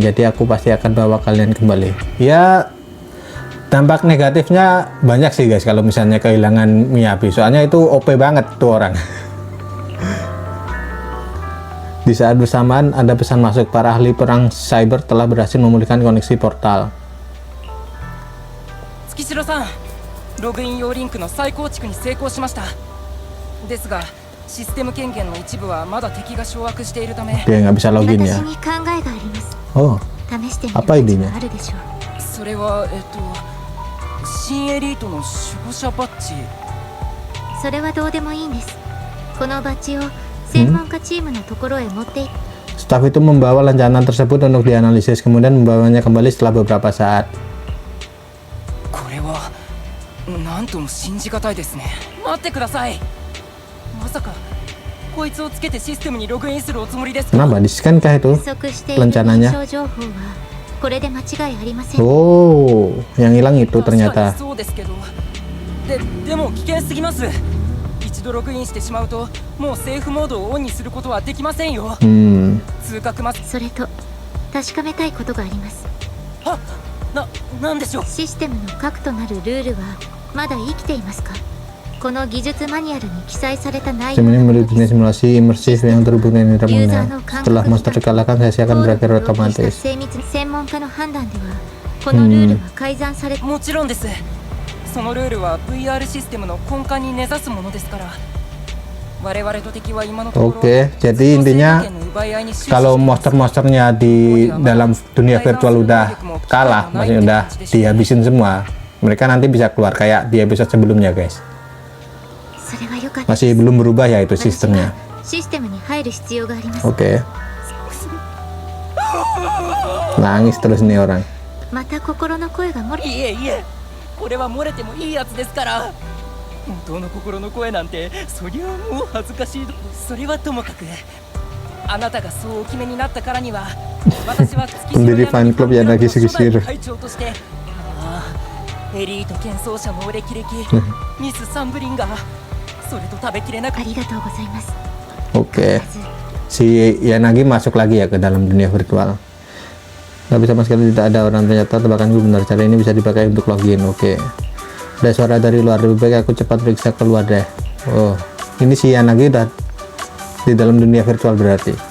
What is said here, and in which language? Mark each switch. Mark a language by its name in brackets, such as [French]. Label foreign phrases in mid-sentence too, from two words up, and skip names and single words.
[Indonesian] Jadi aku pasti akan bawa kalian kembali. Ya, dampak negatifnya banyak sih guys kalau misalnya kehilangan Miyabi. Soalnya itu [English] OP [Indonesian] banget tuh orang. Di saat bersamaan ada pesan masuk. Para ahli perang cyber telah berhasil memulihkan koneksi portal. [Japanese] Tsukishiro-san, ログイン用リンクの再構築に成功しました。ですが、システム権限の一部はまだ敵が掌握しているため、 [Indonesian] Dia nggak bisa login ya. Oh, apa idenya? [Japanese] それは新エリートの守護者バッジ。それはどうでもいいんです。このバッジを専門家チームのところへ持っていって。 [Indonesian] Staf itu membawa rencana tersebut untuk dianalisis, kemudian membawanya kembali setelah beberapa saat. [Japanese] これはなんとも信じがたいですね。待ってください。まさかこいつをつけてシステムにログインするおつもりですか？ [Indonesian] Kenapa di-scan kah itu rencananya? Oh, yang hilang itu ternyata. [Japanese] そうですけど。でも危険すぎます。一度ログインしてしまうともうセーフモードをオンにすることはできませんよ。通覚マス。それと確かめたいことがあります。なんでしょう。システムの核となるルールはまだ生きていますか？この技術マニュアルに記載された内容。 [Indonesian] Sebenarnya menuju dunia simulasi imersif yang terhubung dengan indera pendengar. Setelah monster dikalahkan, sesi akan berakhir otomatis. [Japanese] 専門家の判断ではこのルールは改ざんされ。もちろんです。そのルールは VR システムの根幹に根ざすものですから。我々と敵は今のところ。 [Indonesian] Oke, jadi intinya kalau monster-monsternya di dalam dunia virtual udah kalah, maksudnya udah dihabisin semua, mereka nanti bisa keluar kayak di episode sebelumnya guys. Masih belum berubah ya itu sistemnya. Oke. Nangis terus nih orang. [Japanese] これは漏れてもいいやつですから。本当の心の声なんてそりゃもう恥ずかしい。それはともかく、あなたがそうお決めになったからには私は月島の会長として、エリート剣奏者のお歴々ミス・サンブリンガー、それと食べきれなく。ありがとうございます。 [Indonesian] Oke, si Yanagi masuk lagi ya ke dalam dunia virtual. Tapi sama sekali tidak ada orang, ternyata tebakanku benar. Cara ini bisa dipakai untuk login. Oke. Ada suara dari luar, lebih baik aku cepat periksa keluar deh. Oh, ini si Yanagi udah di dalam dunia virtual berarti.